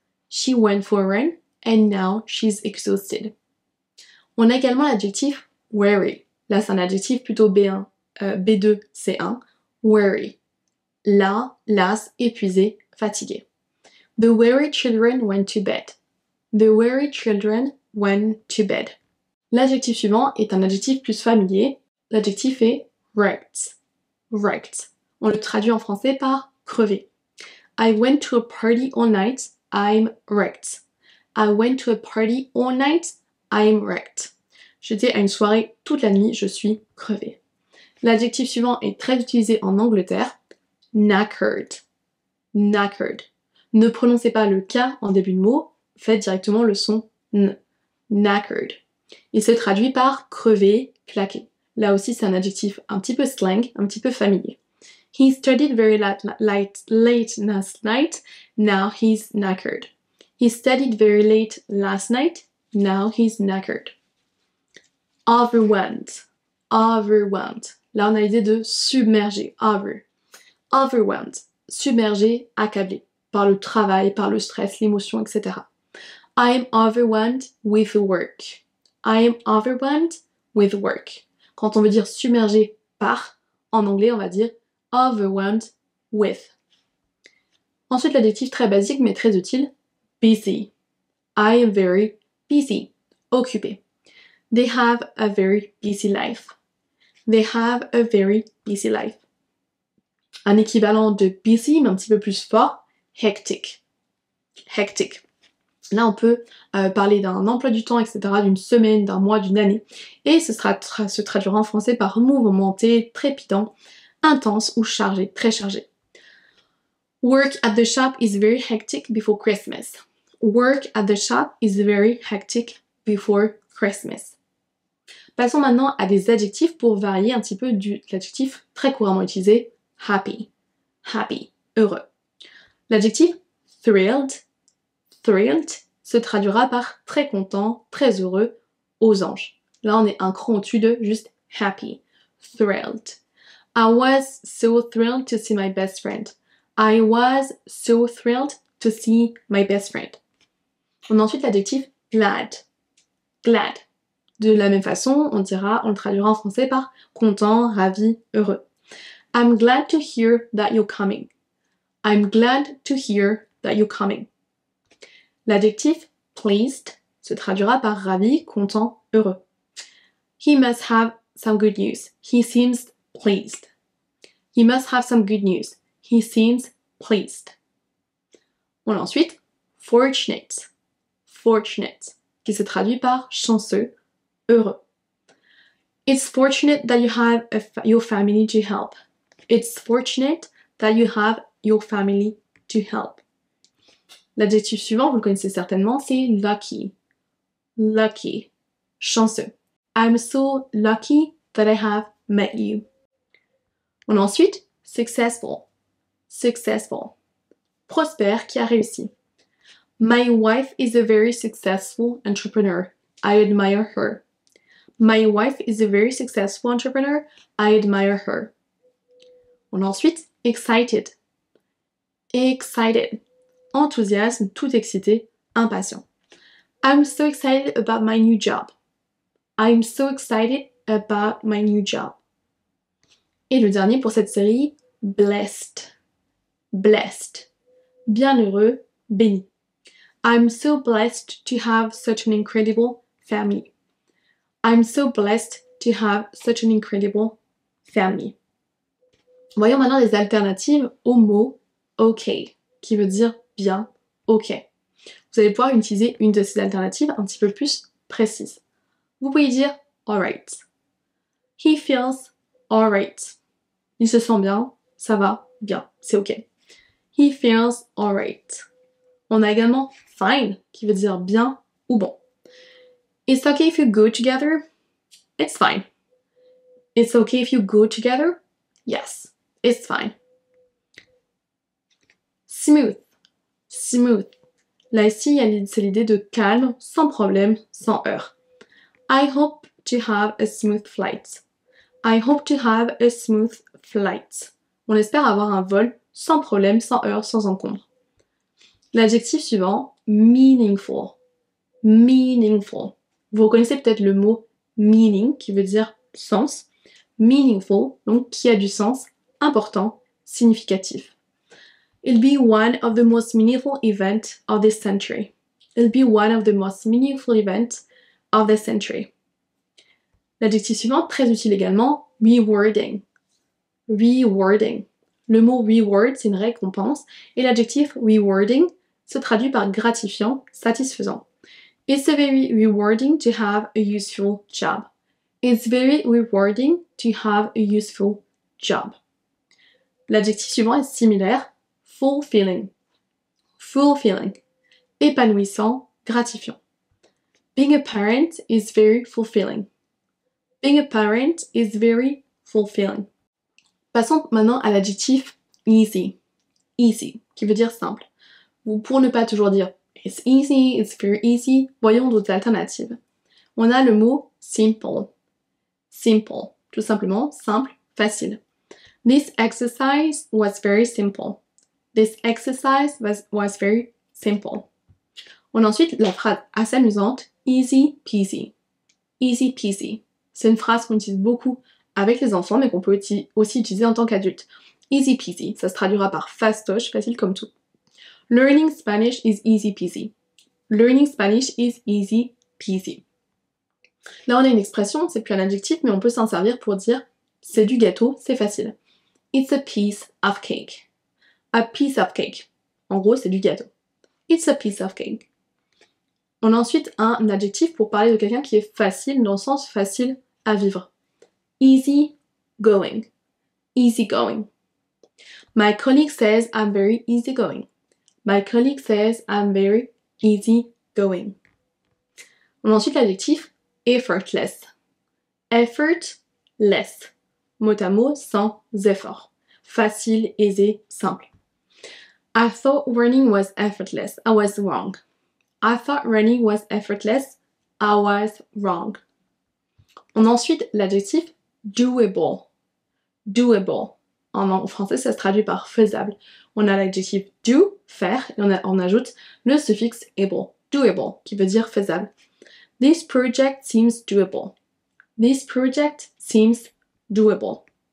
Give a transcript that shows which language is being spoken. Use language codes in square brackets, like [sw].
[en] She went for a run and now she's exhausted. [fr] On a également l'adjectif weary. Là, c'est un adjectif plutôt B1, B2, C1. Weary. Las, épuisé, fatigué. [en] The weary children went to bed. The weary children went to bed. [fr] L'adjectif suivant est un adjectif plus familier. L'adjectif est wrecked. Wrecked. On le traduit en français par crevé. [en] I went to a party all night. I'm wrecked. I went to a party all night. I'm wrecked. [fr] J'étais à une soirée toute la nuit, je suis crevé. L'adjectif suivant est très utilisé en Angleterre. Knackered. Knackered. Ne prononcez pas le K en début de mot, faites directement le son N. Knackered. Il se traduit par crevé, claqué. Là aussi, c'est un adjectif un petit peu slang, un petit peu familier. [en] He studied very late last night, now he's knackered. He studied very late last night, now he's knackered. [fr] Overwhelmed. Overwhelmed. Là, on a l'idée de submerger. Overwhelmed. Submergé, accablé. Par le travail, par le stress, l'émotion, etc. [en] I am overwhelmed with work. I am overwhelmed with work. [fr] Quand on veut dire submergé par, en anglais, on va dire overwhelmed with. Ensuite, l'adjectif très basique mais très utile, busy. [en] I am very busy. Occupé. They have a very busy life. They have a very busy life. [fr] Un équivalent de busy, mais un petit peu plus fort, hectic. Hectic. Là, on peut parler d'un emploi du temps, etc., d'une semaine, d'un mois, d'une année. Et ce se traduira en français par mouvementé, trépidant, intense ou chargé, très chargé. [en] Work at the shop is very hectic before Christmas. Work at the shop is very hectic before Christmas. [fr] Passons maintenant à des adjectifs pour varier un petit peu de l'adjectif très couramment utilisé, happy. Happy, heureux. L'adjectif thrilled, thrilled se traduira par très content, très heureux, aux anges. Là, on est un cran au-dessus de juste happy. Thrilled. [en] I was so thrilled to see my best friend. I was so thrilled to see my best friend. [fr] On a ensuite l'adjectif glad. Glad. De la même façon, on le traduira en français par content, ravi, heureux. [en] I'm glad to hear that you're coming. I'm glad to hear that you're coming. [fr] L'adjectif pleased se traduira par ravi, content, heureux. [en] He must have some good news. He seems pleased. He must have some good news. He seems pleased. [fr] On a ensuite fortunate. Fortunate, qui se traduit par chanceux, heureux. [en] It's fortunate that you have your family to help. It's fortunate that you have your family to help. [fr] L'adjectif suivant, vous le connaissez certainement, c'est lucky. Lucky. Chanceux. [en] I'm so lucky that I have met you. [fr] On a ensuite successful. [en] Successful. [fr] Prospère, qui a réussi. [en] My wife is a very successful entrepreneur. I admire her. My wife is a very successful entrepreneur. I admire her. [fr] On a ensuite excited. [en] Excited. [fr] Enthousiasme, tout excité, impatient. [en] I'm so excited about my new job. I'm so excited about my new job. [fr] Et le dernier pour cette série, blessed. Blessed. Bienheureux, béni. [en] I'm so blessed to have such an incredible family. I'm so blessed to have such an incredible family. [fr] Voyons maintenant les alternatives au mot OK, qui veut dire bien, OK. Vous vous allez pouvoir utiliser une de ces alternatives un petit peu plus précise. Vous pouvez dire alright. [en] He feels alright. [fr] Il se sent bien, ça va, bien, c'est ok. [en] He feels alright. [fr] On a également fine, qui veut dire bien ou bon. [en] It's okay if you go together. It's fine. It's okay if you go together. Yes, it's fine. Smooth. Smooth. [fr] Là ici, c'est l'idée de calme, sans problème, sans heurts. [en] I hope to have a smooth flight. I hope to have a smooth flight. [fr] On espère avoir un vol sans problème, sans heurts, sans encombre. L'adjectif suivant, meaningful. Meaningful. Vous reconnaissez peut-être le mot meaning, qui veut dire sens. Meaningful, donc qui a du sens, important, significatif. [en] It'll be one of the most meaningful events of this century. It'll be one of the most meaningful events of this century. [fr] L'adjectif suivant, très utile également, rewarding. Rewarding. Le mot reward, c'est une récompense, et l'adjectif rewarding se traduit par gratifiant, satisfaisant. [en] It's very rewarding to have a useful job. It's very rewarding to have a useful job. [fr] L'adjectif suivant est similaire, fulfilling. Fulfilling. Épanouissant, gratifiant. [en] Being a parent is very fulfilling. Being a parent is very fulfilling. [fr] Passons maintenant à l'adjectif easy. Easy, qui veut dire simple. Pour ne pas toujours dire [en] it's easy, it's very easy, [fr] voyons d'autres alternatives. On a le mot simple. Simple, tout simplement, simple, facile. [en] This exercise was very simple. This exercise was very simple. [fr] On a ensuite la phrase assez amusante, easy peasy. Easy peasy. C'est une phrase qu'on utilise beaucoup avec les enfants, mais qu'on peut aussi utiliser en tant qu'adulte. Easy peasy, ça se traduira par fastoche, facile comme tout. [en] Learning Spanish is easy peasy. Learning Spanish is easy peasy. [fr] Là, on a une expression, c'est plus un adjectif, mais on peut s'en servir pour dire c'est du gâteau, c'est facile. [en] It's a piece of cake. A piece of cake. [fr] En gros, c'est du gâteau. [en] It's a piece of cake. [fr] On a ensuite un adjectif pour parler de quelqu'un qui est facile, dans le sens facile à vivre. [en] Easy going. Easy going. My colleague says I'm very easy going. My colleague says I'm very easy going. [fr] On a ensuite l'adjectif effortless. Effortless. Mot à mot, sans effort. Facile, aisé, simple. [en] I thought running was effortless. I was wrong. I thought running was effortless. I was wrong. [fr] On a ensuite l'adjectif doable. Doable. En français, ça se traduit par faisable. On a l'adjectif do, faire, et on ajoute le suffixe able. Doable, qui veut dire faisable. [en] This project seems doable. This project seems doable.